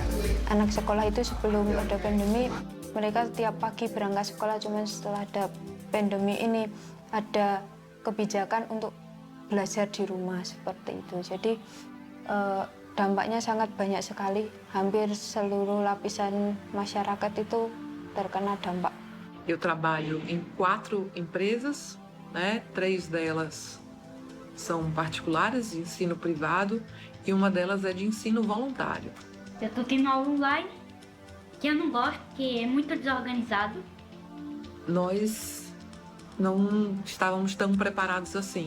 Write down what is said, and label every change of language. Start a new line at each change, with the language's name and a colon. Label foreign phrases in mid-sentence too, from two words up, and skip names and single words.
Indonesian: Anak sekolah itu sebelum ada pandemi, mereka tiap pagi berangkat sekolah, cuman setelah ada pandemi ini ada kebijakan untuk belajar di rumah seperti itu. Jadi dampaknya sangat banyak sekali, hampir seluruh lapisan masyarakat itu terkena dampak.
Portuguese: Eu trabalho em 4 empresas, né? 3 delas são particulares, de ensino privado, e uma delas é de ensino voluntário. Eu tô tendo aula online, que eu não gosto, que é muito desorganizado. Nós não estávamos tão preparados assim.